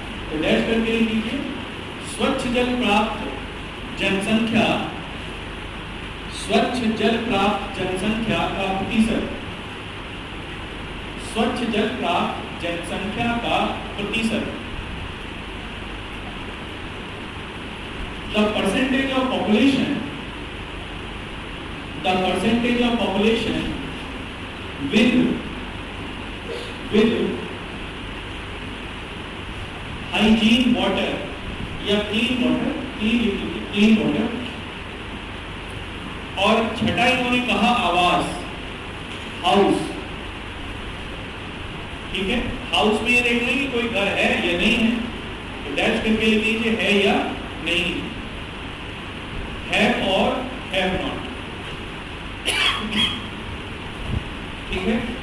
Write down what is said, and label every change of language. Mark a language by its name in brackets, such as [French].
[Hindi] तो डैश करके लिख लीजिए स्वच्छ जल प्राप्त जनसंख्या, स्वच्छ जल प्राप्त जनसंख्या का प्रतिशत, स्वच्छ जल प्राप्त जनसंख्या का प्रतिशत। [English] The percentage of population, the percentage of population with hygiene water या clean water, clean water। [Hindi] और छठा इन्होंने कहा आवास, हाउस, ठीक है। हाउस में ये देख लें कि कोई घर है या नहीं है, तो डैश करके लिख लीजिए है या नहीं, हैव और हैव नॉट, ठीक है।